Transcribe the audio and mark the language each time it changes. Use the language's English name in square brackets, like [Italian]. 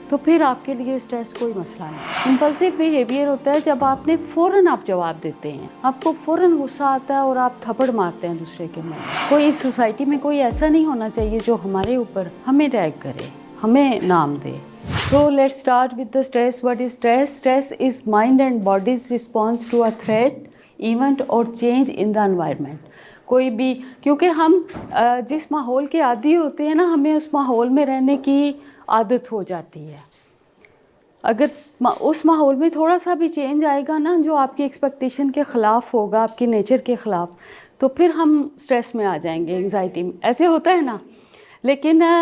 [Urdu] تو پھر آپ کے لیے سٹریس کوئی مسئلہ نہیں۔ امپلسیو بیہیویئر ہوتا ہے جب آپ نے فوراً آپ جواب دیتے ہیں، آپ کو فوراً غصہ آتا ہے اور آپ تھپڑ مارتے ہیں دوسرے کے منہ۔ کوئی اس سوسائٹی میں کوئی ایسا نہیں ہونا چاہیے جو ہمارے اوپر ہمیں ٹیگ کرے، ہمیں نام دے۔ [English] So let's start with the stress. What is stress? Stress is mind and body's response to a threat, event or change in the environment. [Urdu] کوئی بھی، کیونکہ ہم جس ماحول کے عادی ہوتے ہیں نا، ہمیں اس ماحول میں رہنے کی عادت ہو جاتی ہے۔ اگر اس ماحول میں تھوڑا سا بھی چینج آئے گا نا جو آپ کی ایکسپیکٹیشن کے خلاف ہوگا، آپ کی نیچر کے خلاف، تو پھر ہم اسٹریس میں آ جائیں گے، انگزائٹی میں۔ ایسے ہوتا ہے نا۔ لیکن